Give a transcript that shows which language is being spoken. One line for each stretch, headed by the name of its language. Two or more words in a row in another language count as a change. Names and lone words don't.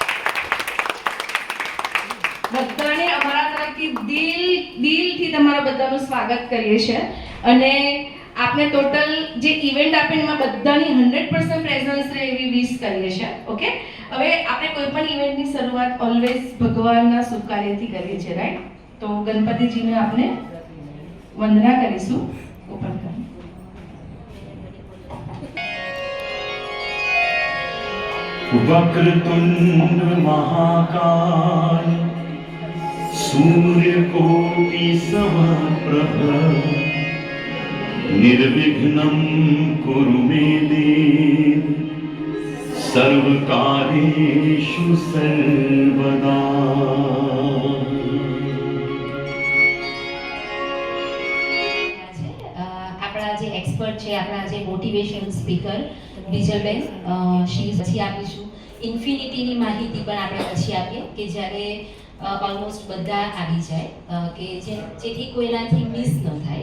Gujarati: બધાને અમારા તરફથી દિલથી તમારા બધાનું સ્વાગત કરીએ છીએ અને આપણે ટોટલ જે ઇવેન્ટ આપે એમાં બધાની 100% પ્રેઝન્સ રહે એવી વિશ કરીએ છીએ. ઓકે, હવે આપણે કોઈ પણ ઇવેન્ટની શરૂઆત ઓલવેઝ ભગવાનના શુભ કાર્યથી કરીએ છીએ, રાઈટ? તો ગણપતિજીને આપણે વંદના કરીશું. ઓપન કરો.
Sanskrit: वक्रतुंड महाकाल सूर्यकोटि समप्रभ निर्विघ्नं कुरु मे देव सर्वकार्येषु सर्वदा.
Gujarati: એક્સપર્ટ છે આપણા જે
English: motivation speaker
Gujarati: બીજલબેન, પછી આપીશું ઇન્ફિનિટીની માહિતી પણ આપણે પછી આપીએ કે જ્યારે ઓલમોસ્ટ બધા આવી જાય કે જેથી કોઈનાથી મિસ ન થાય.